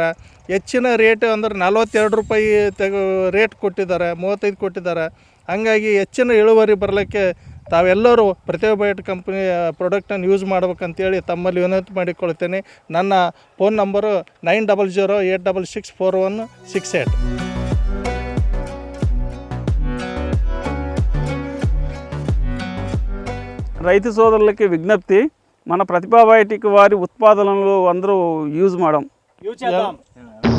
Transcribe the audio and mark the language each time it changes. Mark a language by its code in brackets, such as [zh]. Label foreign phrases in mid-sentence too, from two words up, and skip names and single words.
[kn] ಹೆಚ್ಚಿನ ರೇಟ್ ಅಂದ್ರೆ 42 ರೂಪಾಯಿ ರೇಟ್ ಕೊಟ್ಟಿದ್ದಾರೆ, 35 ಕೊಟ್ಟಿದ್ದಾರೆ. ಹಂಗಾಗಿ ಹೆಚ್ಚಿನ ಇಳುವರಿ ಬರಲಿಕ್ಕೆ ತಾವೆಲ್ಲರೂ ಪ್ರತಿಭಾ ಬಯೋಟೆಕ್ ಕಂಪನಿಯ ಪ್ರಾಡಕ್ಟನ್ನು ಯೂಸ್ ಮಾಡ್ಬೇಕಂತೇಳಿ ತಮ್ಮಲ್ಲಿ ವಿನಂತಿ ಮಾಡಿಕೊಳ್ತೇನೆ. ನನ್ನ ಫೋನ್ ನಂಬರು 9008664168. [te] రైతు సోదరులకి విజ్ఞప్తి, మన ప్రతిభా బయోటెక్ వారి ఉత్పాదనలు అందరూ యూజ్ చేయడం.